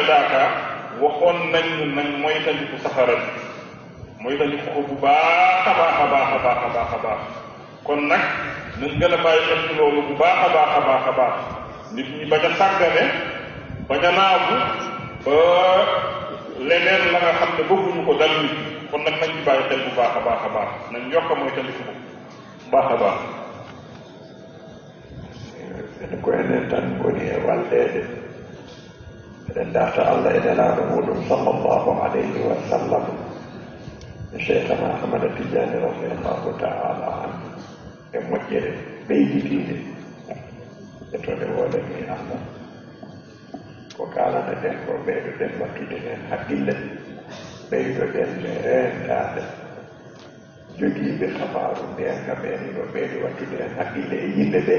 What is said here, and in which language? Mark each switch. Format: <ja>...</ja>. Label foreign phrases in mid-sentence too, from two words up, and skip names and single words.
<wo>Dakar waxoon nañ nañ moytaliku safara bi moytaliku ko bu baax a baax a baax a baax a baax a baax kon nag nañ gën a bàyyi xel ci loolu bu baax a baax a baax a baax nit ñi bañ a sàggane bañ a naagu ba leneen la nga xam ne bëgguñu ko dal nit kon nag nañ ci bàyyi xel bu baax a baax a baax nañ yokk moytaliku bu baax a baax</wo> <ff>ene ko enen tan woni e walleede eɗen darta Allah e nelaaɗo muɗum</ff> <ar>صلى الله عليه وسلم</ar> <ff>e cheikhana Ahmada Tidiane</ff> <ar>رضي الله تعالى عنه</ar> <ff>e moƴƴere ɓeyditiide e tone woodani Allah ko kaalana ɗen ko ɓeydoɗen wattude hen haqqille ɓeydoɗen e rentaade jogiiɓe sabaaru ndeen ka ɓeen no ɓeydi wattude hen haqqille e yimɓe ɓee</ff>